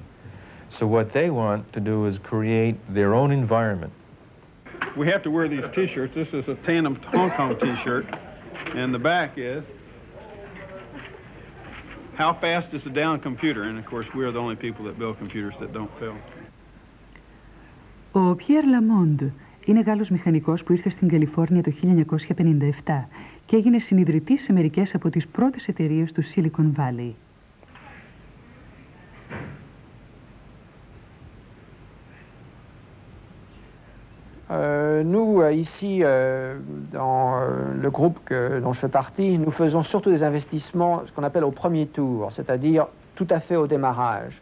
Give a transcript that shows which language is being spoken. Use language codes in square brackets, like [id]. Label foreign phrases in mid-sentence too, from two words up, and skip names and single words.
[en] So what they want to do is create their own environment. We have to wear these T-shirts. This is a Tandem Hong Kong T-shirt, and the back is, how fast is the down computer? And of course, we're the only people that build computers that don't fail. [el] Ο Pierre Lamond είναι Γάλλος μηχανικός που ήρθε στην Καλιφόρνια το 1957 και έγινε συνιδρυτής σε μερικές από τις πρώτες εταιρείες του Silicon Valley. [fr] Nous, ici, dans le groupe dont je fais partie, nous faisons surtout des investissements, ce qu'on appelle au premier tour, c'est-à-dire tout à fait au démarrage.